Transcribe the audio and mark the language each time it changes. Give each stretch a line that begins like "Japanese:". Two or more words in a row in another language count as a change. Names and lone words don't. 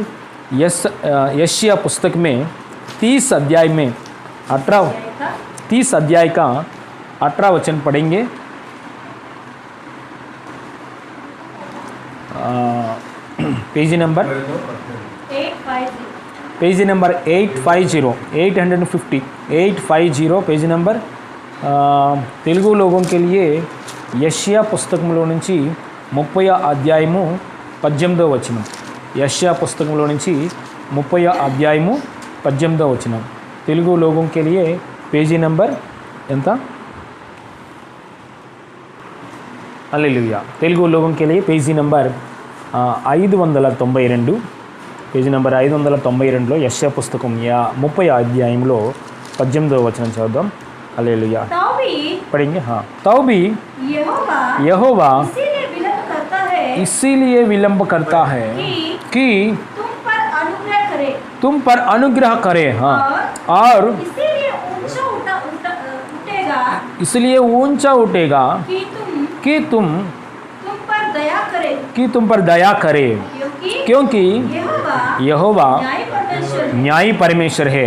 Hindi: यशायाह पुस्तक में 30 अध्याय में 30 अध्याय का 18 वचन पढ़ेंगे।
English: page number 850 page number.
Telugu: తెలుగు
Hindi: लोगों के लिए
Telugu: యెషయా పుస్తకంలో నుంచి 30వ అధ్యాయము 18వ వచనం। యెషయా పుస్తకంలో నుంచి 30వ అధ్యాయము 18వ వచనం। తెలుగు
Hindi: लोगों के लिए
English: page number
Telugu: ఎంత? హల్లెలూయా। తెలుగు
Hindi: लोगों के लिए
English: page number
Telugu: 592,
English: page number
Telugu: 592లో యెషయా పుస్తకం 30వ అధ్యాయంలో 18వ వచనం చదువుదాం।
Hindi: हालेलुया। पढ़ेंगे। हाँ। तब भी यहोवा इसीलिए विलंब करता है कि तुम पर अनुग्रह करे। हाँ। और इसलिए ऊंचा उठेगा कि तुम पर दया करे, क्योंकि यहोवा न्यायी परमेश्वर है।